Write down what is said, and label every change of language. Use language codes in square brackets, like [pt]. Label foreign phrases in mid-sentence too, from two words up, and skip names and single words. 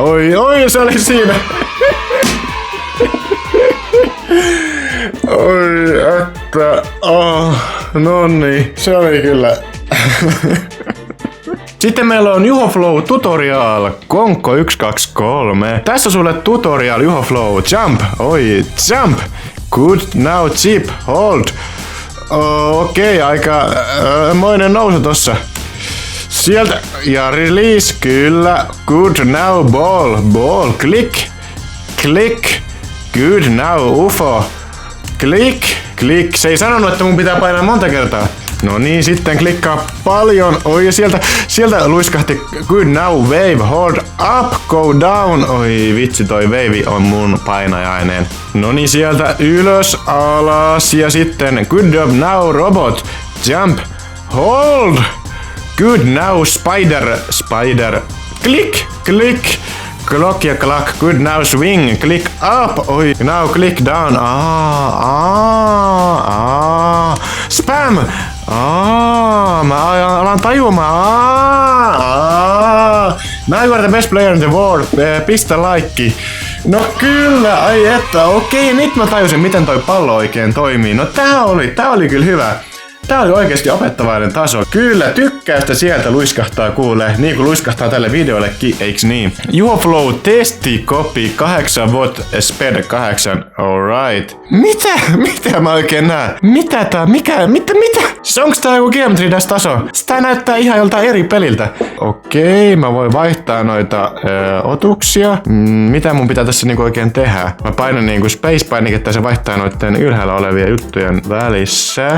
[fi] Oi, se oli siinä. Oi, että... nonni, se oli kyllä... Sitten meillä on Juho Flow Tutorial, Konkko 123. Tässä sulle tutorial Juho Flow. [en] Jump, jump. Good, now chip, hold. [fi] Okei, aika moinen nousu tossa. Sieltä, ja release, kyllä. [en] Good, now ball, click. Good now, UFO. Klik, klik. [fi] Se ei sanonut, että mun pitää painaa monta kertaa. No niin, sitten klikkaa paljon. Oi, ja sieltä luiskahti [en] good now, wave, hold up, go down. [fi] Oi, vitsi, toi wave on mun painajainen. No niin, sieltä ylös, alas, ja sitten [en] good job now, robot, jump, hold. Good now, spider, klik, klik. Clock ja clock, good now swing, click up, oi, now click down, spam, [fi] mä alan tajumaan, [en] now you are the best player in the world, [fi] pistä laikki. No kyllä, ai että, okei, nyt mä tajusin miten toi pallo oikein toimii, no tää oli kyllä hyvä. Tää oli oikeesti opettavainen taso. Kyllä, tykkäystä sieltä luiskahtaa kuulee, niin kuin luiskahtaa tälle videollekin, eiks niin? [en] UFO testi copy 8 watt speed 8, alright. [fi] Mitä mä oikein näen? Mitä? Siis onks tää joku Geometry Dash taso? Sitä näyttää ihan joltain eri peliltä. Okei, mä voin vaihtaa noita otuksia. Mitä mun pitää tässä niinku oikein tehdä? Mä painan niinku space-painiketta ja se vaihtaa noitten ylhäällä olevien juttujen välissä.